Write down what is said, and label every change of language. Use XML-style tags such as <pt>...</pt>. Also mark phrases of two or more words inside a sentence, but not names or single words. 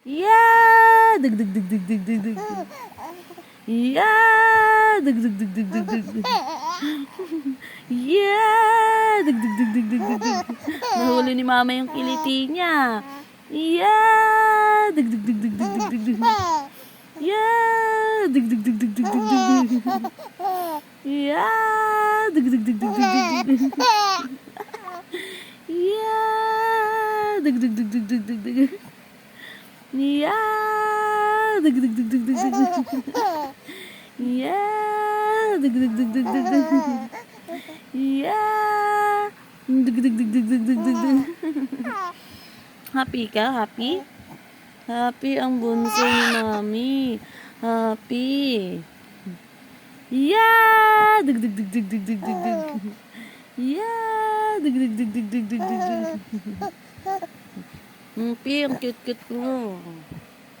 <en>Yeah! Dig dig dig dig dig dig dig. Yeah! Dig dig dig dig dig dig dig. Yeah! Dig dig dig dig dig dig dig.</en> <tl>Nahuli ni mama yung kiliti niya.</tl> <en>Yeah! Dig dig dig dig dig dig dig dig. Yeah! Dig dig dig dig dig dig dig. Yeah! Dig dig dig dig dig dig dig. Yeah! Dig dig dig dig dig dig dig. Yeah! Dig dig dig dig dig dig dig. Yeah! Dig dig dig dig dig dig. Yeah! Dig dig dig dig dig dig dig dig.</en> <tl>Happy ka? Happy? Happy ang bunso ni Mami. Happy.</tl> <en>Yeah! Dig dig dig dig dig dig dig dig. Yeah! Dig dig dig dig dig dig dig dig.</en> <tl>Happy, ang cute-cute mo.</tl>